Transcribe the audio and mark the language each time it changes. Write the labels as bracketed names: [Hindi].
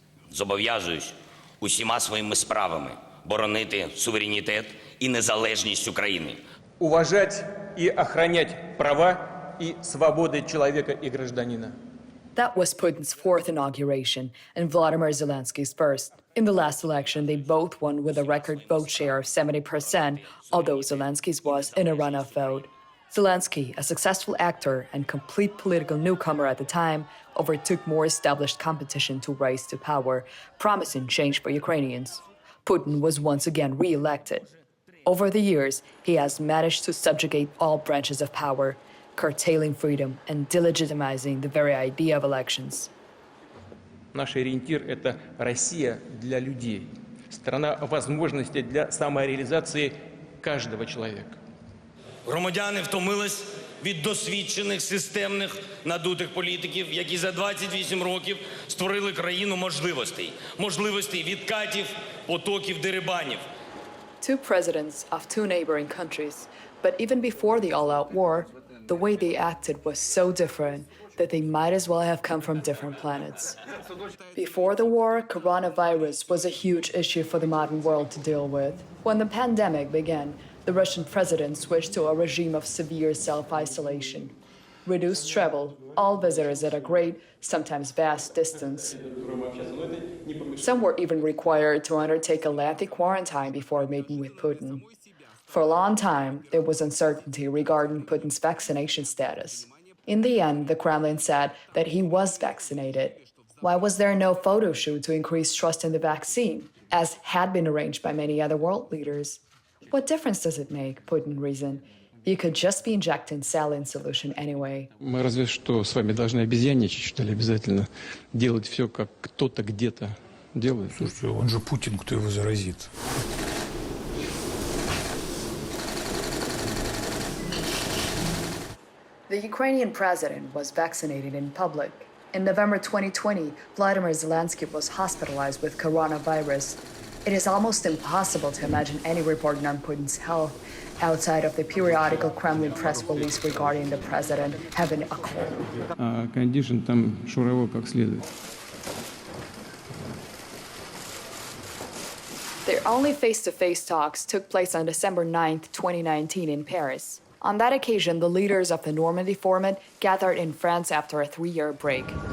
[Ukrainian] Зобов'язуюсь усіма своїми справами боронити суверенітет і незалежність України. [Russian] Уважать и охранять права и свободы человека и гражданина. [English] That was Putin's fourth inauguration and Volodymyr Zelensky's first. In the last election, they both won with a record vote share of 70%, although Zelensky's was in a runoff vote. Zelensky, a successful actor and complete political newcomer at the time, overtook more established competition to rise to power, promising change for Ukrainians. Putin was once again re-elected. Over the years, he has managed to subjugate all branches of power, curtailing freedom and delegitimizing the very idea of elections. [Russian] Наш ориентир – это Россия для людей, страна возможностей для самореализации каждого человека. [Ukrainian] Громадяни втомились від досвідчених, системних, надутих політиків, які за 28 років створили країну можливостей. Можливостей відкатів, потоків, дерибанів. [English] Two presidents of two neighboring countries, but even before the all-out war, the way they acted was so different that they might as well have come from different planets. Before the war, coronavirus was a huge issue for the modern world to deal with. When the pandemic began, the Russian president switched to a regime of severe self-isolation, reduced travel, all visitors at a great, sometimes vast distance. Some were even required to undertake a lengthy quarantine before meeting with Putin. For a long time, there was uncertainty regarding Putin's vaccination status. In the end, the Kremlin said that he was vaccinated. Why was there no photo shoot to increase trust in the vaccine, as had been arranged by many other world leaders? What difference does it make, Putin reasoned? You could just be injecting saline solution anyway. [Russian] Мы разве что с вами должны обезьянничать, что ли, обязательно делать все, как кто-то где-то делает. Слушайте, он же Путин, кто его заразит? [English] The Ukrainian president was vaccinated in public. In November 2020, Volodymyr Zelensky was hospitalized with coronavirus. It is almost impossible to imagine any reporting on Putin's health outside of the periodical Kremlin press release regarding the president having a cold. [Russian] А кондишн там шуровал как следует. [English] Their only face-to-face talks took place on December 9, 2019 in Paris. On that occasion, the leaders of the Normandy format gathered in France after a 3-year break.